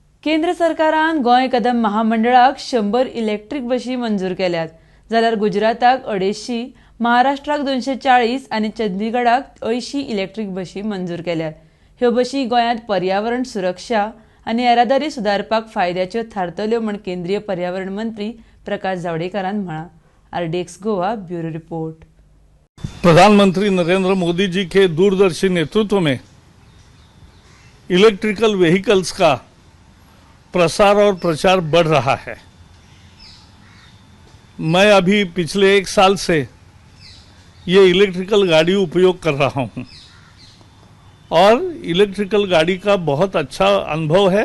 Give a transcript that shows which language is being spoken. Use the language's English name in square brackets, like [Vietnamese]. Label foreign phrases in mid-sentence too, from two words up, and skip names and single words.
[Konkani] केंद्र सरकारान गोंय कदम महामंडळाक 100 इलेक्ट्रीक बशी मंजूर केल्यात, जाल्यार गुजराताक 250, महाराष्ट्राक 240 आनी चंदीगडाक 80 इलेक्ट्रीक बशी मंजूर केल्यात। ह्यो बशी गोंयांत पर्यावरण सुरक्षा आनी येरादारी सुदारपाक फायद्याच्यो थारतल्यो म्हण केंद्रीय पर्यावरण मंत्री प्रकाश जावडेकरान म्हळां। [English] RDX Goa Bureau Report. [Hindi] प्रधानमंत्री नरेंद्र मोदी जी के दूरदर्शी नेतृत्व में [English] electrical vehicles [Hindi] का प्रसार और प्रचार बढ़ रहा है। मैं अभी पिछले 1 साल से ये इलेक्ट्रिकल गाड़ी उपयोग कर रहा हूँ और इलेक्ट्रिकल गाड़ी का बहुत अच्छा अनुभव है।